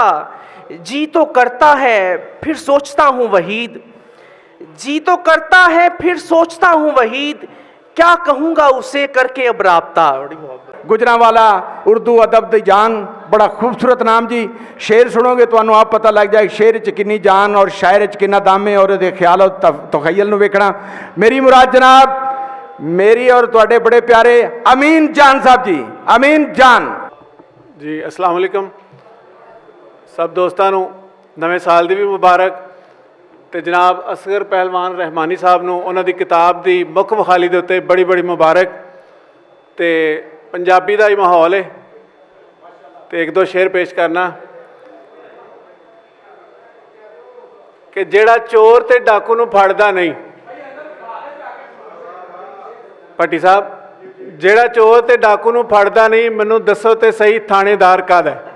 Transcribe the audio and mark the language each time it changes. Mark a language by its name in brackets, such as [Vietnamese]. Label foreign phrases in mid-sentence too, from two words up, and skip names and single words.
[Urdu] جی تو کرتا ہے پھر سوچتا ہوں وحید، جی تو کرتا ہے پھر سوچتا ہوں وحید، کیا کہوں گا اسے کر کے اب رابطہ. [Punjabi] گوجرانوالہ اردو ادب دی جان، بڑا خوبصورت نام جی. شعر سنو گے تو آپ پتا لگ جائے شعر چ کنی جان اور شاعر چ کنا دم ہے اور خیال اور تخیل نوں ویکھنا. میری مراد جناب میری اور تہاڈے بڑے پیارے امین جان صاحب جی، امین جان साहब जी, अमीन जान جی. [Arabic] السلام علیکم [Punjabi] سب دوستاں نوں نوے سال دی بھی مبارک. تے جناب اصغر پہلوان رحمانی صاحب نوں اوہناں دی کتاب دی مکھ وکھالی دے اتے بڑی بڑی مبارک. تے پنجابی دا ہی ماحول ہے تے اک دو شعر پیش کرنا کہ جیہڑا چور تے ڈاکو نوں پھڑدا نہیں، بھٹی صاحب جیہڑا چور تے ڈاکو نوں پھڑدا نہیں، مینوں دسو تے سہی تھانیدار کاہدا ہے.